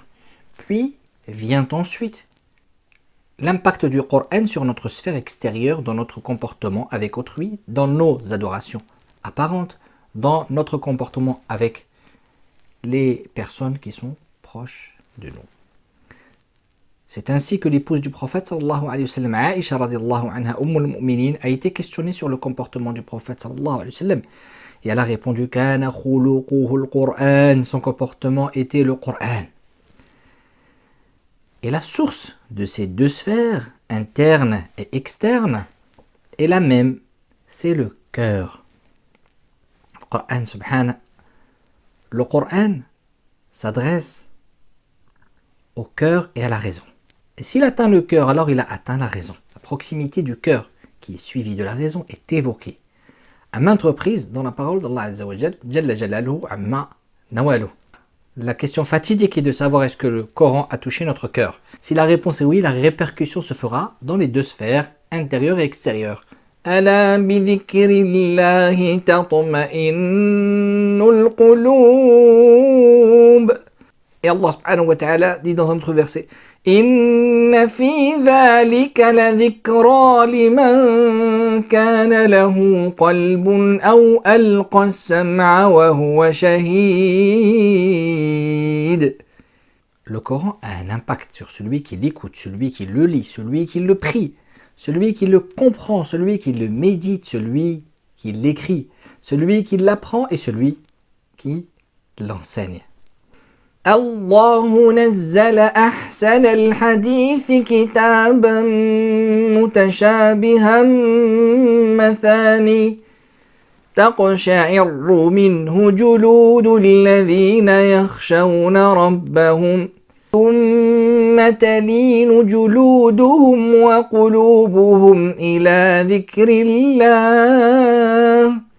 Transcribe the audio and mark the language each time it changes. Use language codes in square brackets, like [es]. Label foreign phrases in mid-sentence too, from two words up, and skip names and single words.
[fr] Puis vient ensuite l'impact du Coran sur notre sphère extérieure, dans notre comportement avec autrui, dans nos adorations apparentes, dans notre comportement avec les personnes qui sont proches de nous. C'est ainsi que l'épouse du prophète [ar] صلى الله عليه وسلم, [fr] Aïcha [ar] رضي الله عنها, [fr] Mu'minin, a été questionnée sur le comportement du prophète [ar] صلى الله عليه وسلم. [fr] Et elle a répondu [ar] كان خلقه القرآن, [fr] son comportement était le Coran. Et la source de ces deux sphères, interne et externe, est la même, c'est le cœur. Le Coran s'adresse au cœur et à la raison. Et s'il atteint le cœur, alors il a atteint la raison. La proximité du cœur, qui est suivie de la raison, est évoquée à maintes reprises dans la parole d'Allah [ar] عز وجل جل جلاله وعم نواله. [fr] La question fatidique est de savoir est-ce que le Coran a touché notre cœur. Si la réponse est oui, la répercussion se fera dans les deux sphères, intérieure et extérieure. [ar] ألا بذكر الله تطمئن القلوب. Et Allah سبحانه وتعالى [fr] dit dans un autre verset [ar] إن في ذلك لذكرى لمن كان له قلب أو ألقى السمع وهو شهيد. [fr] Le Coran a un impact sur celui qui l'écoute, celui qui le lit, celui qui le prie, celui qui le comprend, celui qui le médite, celui qui l'écrit, celui qui l'apprend et celui qui l'enseigne. [ar] الله نزل أحسن الحديث كتابا متشابها مثاني تقشعر منه جلود الذين يخشون ربهم ثم تلين جلودهم وقلوبهم إلى ذكر الله